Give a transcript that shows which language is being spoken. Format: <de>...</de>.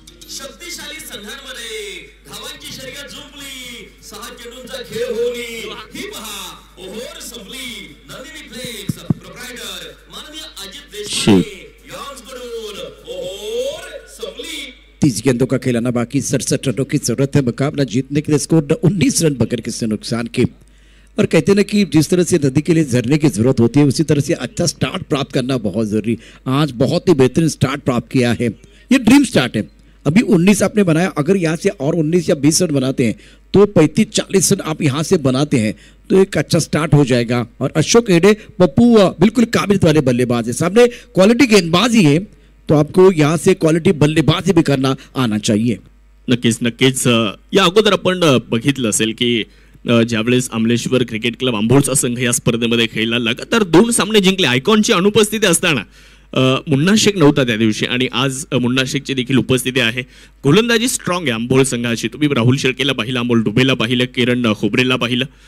<mr>शक्तिशाली संघांमध्ये धावांची शर्यत जुंपली, 6 चेंडूंचा खेळ होली, ही पहा ओव्हर संपली। नंदिनी फ्लेक्स प्रोप्रायटर माननीय अजित देशमुख यांच्याकडून ओव्हर संपली।</mr> <hi>30 गेंदों का खेलाना बाकी, 67 रनों की जरूरत है मुकाबला जीतने के लिए। स्कोर 19 रन बगैर किसी नुकसान के। और कहते हैं ना कि जिस तरह से नदी के लिए झरने की जरूरत होती है, उसी तरह से अच्छा स्टार्ट प्राप्त करना बहुत जरूरी। आज बहुत ही बेहतरीन स्टार्ट प्राप्त किया है, ये ड्रीम स्टार्ट है। अभी 19 आपने बनाया, अगर यहाँ से और 19 या 20 रन बनाते हैं तो 35-40 रन आप यहाँ से बनाते हैं तो एक अच्छा स्टार्ट हो जाएगा। और अशोक एडे पप्पू बिल्कुल काबिलियत वाले बल्लेबाज है, सामने क्वालिटी गेंदबाजी है, तो आपको यहाँ से क्वालिटी बल्लेबाजी भी करना आना चाहिए।</hi> <mr>नक्कीच नक्कीच। या अगोदर आपण बघितलं असेल की ज्यावेळेस अमलेश्वर क्रिकेट क्लब आंबोळचा संघ या स्पर्धेमध्ये खेळला, लगातार 2 सामने जिंकले। आयकॉनची अनुपस्थिती असताना मुन्ना शेख नव्हता त्या दिवशी आणि आज मुन्ना शेखची देखील उपस्थिती आहे। गोलंदाजी स्ट्रॉंग आहे आंबोळ संघाची। तुम्ही राहुल शेळकेला पाहिलं, अमोल डुबेला पाहिलं, किरण खोबरेला पाहिलं।</mr>